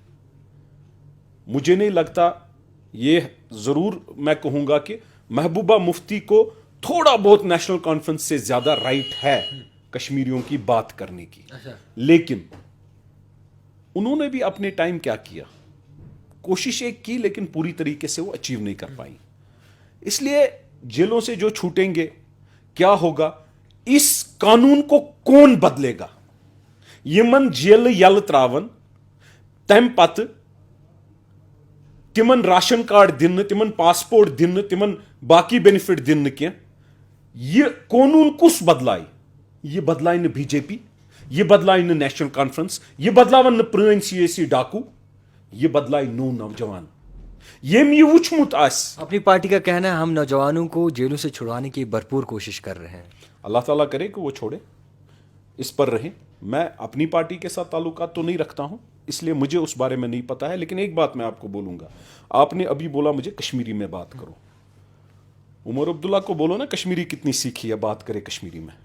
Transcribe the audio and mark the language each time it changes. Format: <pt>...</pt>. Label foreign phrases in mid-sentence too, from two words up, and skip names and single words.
<ur>مجھے نہیں لگتا, یہ ضرور میں کہوں گا کہ محبوبہ مفتی کو تھوڑا بہت نیشنل کانفرنس سے زیادہ رائٹ ہے کشمیریوں کی بات کرنے کی, لیکن انہوں نے بھی اپنے ٹائم کیا کیا, کوشش ایک کی لیکن پوری طریقے سے وہ اچیو نہیں کر پائی. اس لیے جیلوں سے جو چھوٹیں گے کیا ہوگا, اس قانون کو کون بدلے گا.</ur> <ks>یمن جیل یل تراون تم پتہ تمن راشن کارڈ دن تمن پاسپورٹ دن تمن باقی بینفٹ دن کی, یہ قانون کس بدلائے. یہ بدلائے نہ بی جے پی, یہ بدلائے نہ نیشنل کانفرنس, یہ بدلاون نہ پرٲنۍ سیاسی ڈاکو, یہ بدلائے نو نوجوان یم یہ وچمت آس.</ks> <ur>اپنی پارٹی کا کہنا ہے ہم نوجوانوں کو جیلوں سے چھڑوانے کی بھرپور کوشش کر رہے ہیں. اللہ تعالیٰ کرے کہ وہ چھوڑے, اس پر رہیں. میں اپنی پارٹی کے ساتھ تعلقات تو نہیں رکھتا ہوں, اس لیے مجھے اس بارے میں نہیں پتا ہے, لیکن ایک بات میں آپ کو بولوں گا. آپ نے ابھی بولا مجھے کشمیری میں بات کرو. عمر عبداللہ کو بولو نا کشمیری کتنی سیکھی ہے, بات کرے کشمیری میں.</ur>